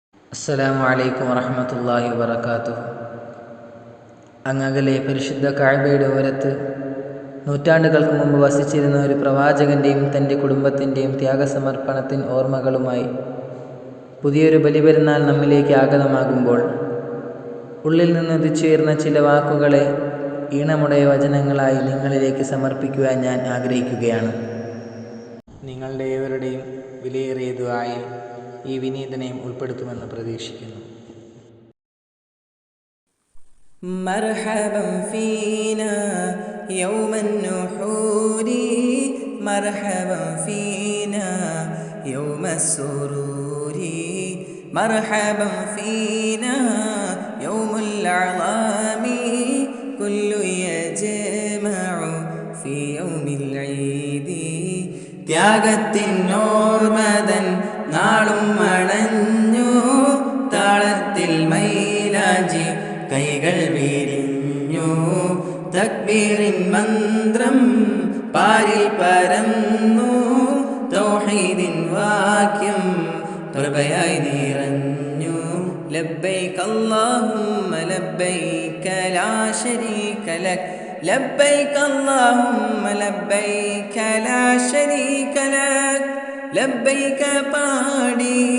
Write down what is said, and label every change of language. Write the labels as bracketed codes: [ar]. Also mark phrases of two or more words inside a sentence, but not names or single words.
[ar] السلام عليكم ورحمة الله وبركاته. [ml] അങ്ങകലെ പരിശുദ്ധ കഅബയുടെ ഓരത്ത് നൂറ്റാണ്ടുകൾക്ക് മുമ്പ് വസിച്ചിരുന്ന ഒരു പ്രവാചകൻ്റെയും തൻ്റെ കുടുംബത്തിൻ്റെയും ത്യാഗസമർപ്പണത്തിൻ ഓർമ്മകളുമായി പുതിയൊരു ബലിപെരുന്നാൾ നമ്മിലേക്ക് ആഗതമാകുമ്പോൾ ഉള്ളിൽ നിന്ന് ഉദിച്ചുയർന്ന ചില വാക്കുകളെ ഈണമുടയ വചനങ്ങളായി നിങ്ങളിലേക്ക് സമർപ്പിക്കുവാൻ ഞാൻ ആഗ്രഹിക്കുകയാണ്. നിങ്ങളുടെ ഏവരുടെയും വിലയേറിയ ദുആയിൽ ഈ വിനീതനെയും ഉൾപ്പെടുത്തുമെന്ന് പ്രതീക്ഷിക്കുന്നു. [ar] مرحبا فينا يوم النحور مرحبا فينا يوم السرور مرحبا فينا يوم الأعظام كل يجمع في يوم العيد [ml] ത്യാഗത്തിൻ ഓർമ്മതൻ നാളും അണഞ്ഞു താളത്തിൽ മൈലാഞ്ചി കൈകൾ വിരിഞ്ഞു തക്ബീറിൻ മന്ത്രം പാരിൽ പരന്നു തൗഹീദിൻ വാക്യം തുറബയായി നിറഞ്ഞു [ar] لبيك اللهم لبيك لا شريك لك لبيك اللهم لبيك لا شريك لك لبيك പാടി